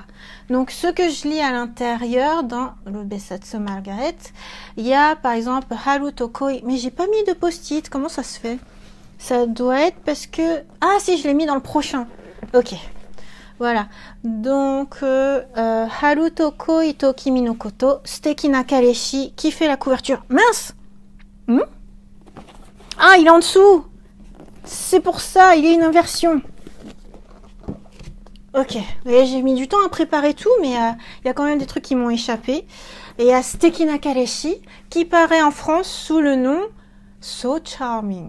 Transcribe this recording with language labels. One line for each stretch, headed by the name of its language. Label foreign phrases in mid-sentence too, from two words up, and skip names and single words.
French: Donc, ce que je lis à l'intérieur dans le Bessatsu Margaret, il y a par exemple Haru Tokoi. Mais j'ai pas mis de post-it, comment ça se fait? Ça doit être parce que... Ah si, je l'ai mis dans le prochain. Ok. Voilà. Donc, Haru Toko Ito Kimi no Koto, Suteki na Kaleshi, qui fait la couverture. Mince! Ah, il est en dessous! C'est pour ça, il y a une inversion. Ok. Et j'ai mis du temps à préparer tout, mais il y a quand même des trucs qui m'ont échappé. Et il y a Suteki na Kaleshi, qui paraît en France sous le nom So Charming.